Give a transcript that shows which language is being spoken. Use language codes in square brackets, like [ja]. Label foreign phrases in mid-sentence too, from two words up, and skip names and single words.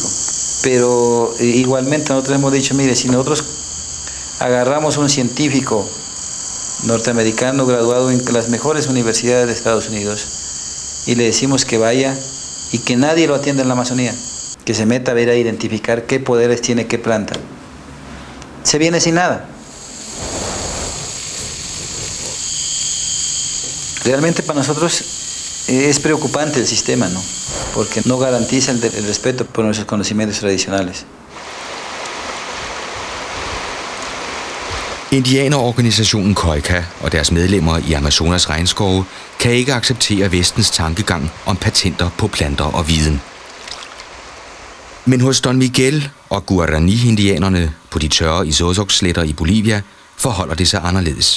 [es] Pero igualmente nosotros hemos dicho, mire, si nosotros agarramos un científico norteamericano graduado en las mejores universidades de Estados Unidos y le decimos que vaya y que nadie lo atienda en la Amazonía, que se meta a ver a identificar qué poderes tiene qué planta, se viene sin nada. Realmente para nosotros es preocupante el sistema, ¿no? Porque no garantiza el respeto por nuestros conocimientos tradicionales. [da] Indianerorganisationen Koika og deres medlemmer i Amazonas regnskove kan ikke acceptere vestens tankegang om patenter på planter og viden. Men hos Don Miguel og Guarani-indianerne på de tørre Isozoc-sletter i Bolivia forholder det sig anderledes.